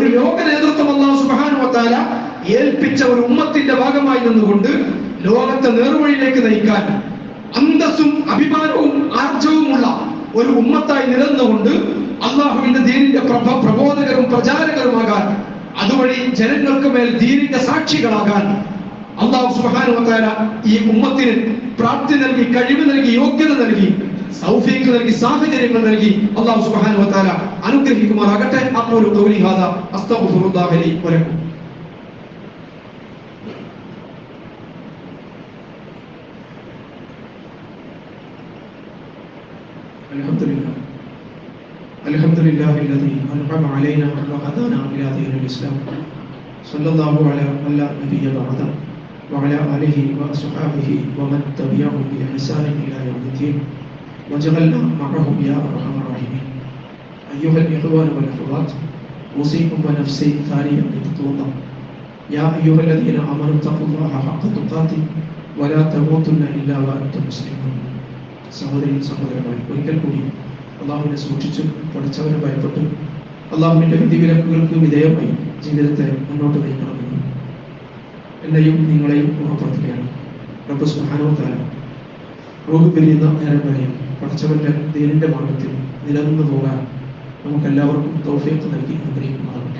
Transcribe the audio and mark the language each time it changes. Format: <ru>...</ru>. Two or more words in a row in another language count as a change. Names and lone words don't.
<ml>ലോക നേതൃത്വം അല്ലാഹു</ml> <ar>سبحانه وتعالى</ar> <ml>ഏൽപ്പിച്ച ഒരു ഉമ്മത്തിന്റെ ഭാഗമായി നിന്നുകൊണ്ട് ലോകത്തെ നേർവഴിയിലേക്ക് നയിക്കാൻ അന്തസ്സും അഭിമാനവും ആർജവുമുള്ള ഒരു ഉമ്മത്തായി നിലനിന്നുകൊണ്ട് അള്ളാഹുവിന്റെ ദീനിന്റെ പ്രബോധകരും പ്രചാരകരുമാകാൻ, അതുവഴി ജനങ്ങൾക്ക് മേൽ ദീനിന്റെ സാക്ഷികളാകാൻ അല്ലാഹു</ml> <ar>سبحانه وتعالى</ar> <ml>ഈ ഉമ്മത്തിന് പ്രാപ്തി നൽകി, കഴിവ് നൽകി, യോഗ്യത നൽകി, തൗഫീഖ് നൽകി, സാഹചര്യങ്ങൾ നൽകി അല്ലാഹു സുബ്ഹാനഹു വ തആല അനുഗ്രഹിക്കുമാറാകട്ടെ.</ml> <ar>أقول قولي هذا أستغفر الله لي ولكم. الحمد لله الذي أنعم علينا وهدانا إلى دين الإسلام صلى الله على نبي بعده وعلى آله وأصحابه ومن تبعهم بإحسان إلى يوم الدين وجعلنا معهم يا أرحم الراحمين. أيها الإخوان والأخوات، أوصيكم ونفسي ثانيا بتقوى الله. يا أيها الذين آمنوا اتقوا الله حق تقاته ولا تموتن إلا وأنتم مسلمون.</ar> <ml>സഹോദരന്മാർ, ഒരിക്കൽ കൂടി അള്ളാഹുവിനെ സൂക്ഷിച്ചു പഠിച്ചവനെ ഭയപ്പെട്ടു അള്ളാഹുവിന്റെ വിധിവിലക്കുകൾക്ക് വിധേയമായി ജീവിതത്തെ മുന്നോട്ട് നയിക്കണമെന്ന് എന്നെയും നിങ്ങളെയും ഓർമ്മപ്പെടുത്തുകയാണ്. റബ്ബ്</ml> <ar>سبحانه وتعالى</ar> <ml>റൂഹ് പിരിയുന്ന നേരം വരെയും പഠിച്ചവന്റെ ദീനിന്റെ മാർഗത്തിൽ നിലനിന്നു പോകാൻ നമുക്കെല്ലാവർക്കും തൗഫീഖ് നൽകി അനുഗ്രഹിക്കുമാറാകട്ടെ.</ml>